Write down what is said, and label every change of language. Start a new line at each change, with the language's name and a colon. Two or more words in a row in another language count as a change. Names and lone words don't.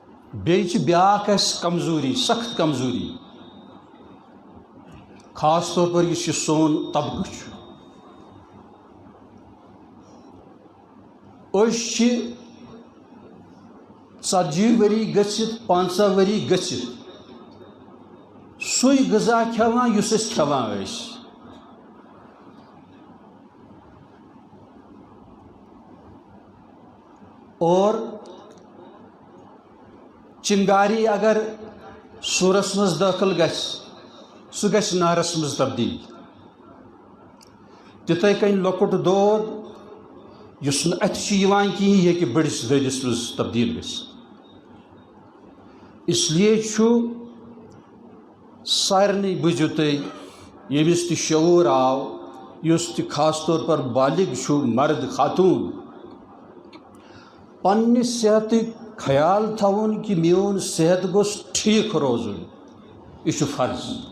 Kashmiri: بیچ بیاکھ اس کمزوری سخت کمزوری
Urdu: خاص طور پر
Kashmiri: یہ سون طبقہ ژتجی وری گژھِتھ 50 وری گژھِتھ سُے غذا کھٮ۪وان یُس أسۍ کھٮ۪وان ٲسۍ اور چنگاری اگر سورس مز داخل گژھِ سُہ گژھِ نارس مز تبدیل تِتھَے کٔنۍ لۄکُٹ دود یُس نہٕ اَتھِ چھُ یِوان کِہیٖنۍ یہِ ہیٚکہِ بٔڑِس دٲدِس منٛز تبدیل گٔژھِتھ
Urdu: اس لیے
Kashmiri: چھُ سارنٕے بوٗزِو تُہۍ ییٚمِس تہِ شعوٗر آو یُس تہِ
Urdu: خاص طور پر
Kashmiri: بالغ چھُ مرد خاتوٗن پننہِ صحتٕکۍ خیال تھاوُن کہ میون صحت گوٚژھ ٹھیٖک روزُن یہِ چھُ فرض